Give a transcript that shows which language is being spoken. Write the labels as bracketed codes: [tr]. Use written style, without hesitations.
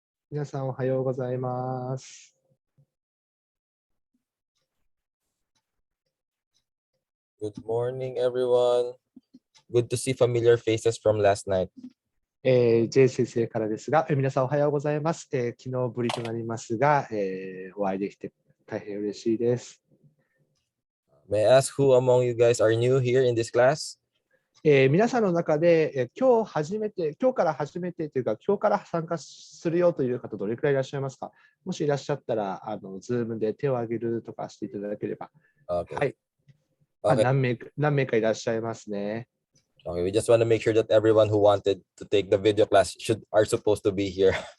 [ja] 皆さんおはようございます。 [en] Good morning, everyone. Good to see familiar faces from last night. [ja] J 先生からですが、皆さんおはようございます。昨日ぶりとなりますが、お会いできて大変嬉しいです。 [en] May I ask who among you guys are new here in this class? [ja] 皆さんの中で、今日から初めてというか、今日から参加するよという方、どれくらいいらっしゃいますか？もしいらっしゃったら、Zoom で手を挙げるとかしていただければ。 [en] Okay. [ja] はい。 [en] Okay. [ja] 何名かいらっしゃいますね。 [en] Okay, we just want to make sure that everyone who wanted to take the video class are supposed to be here.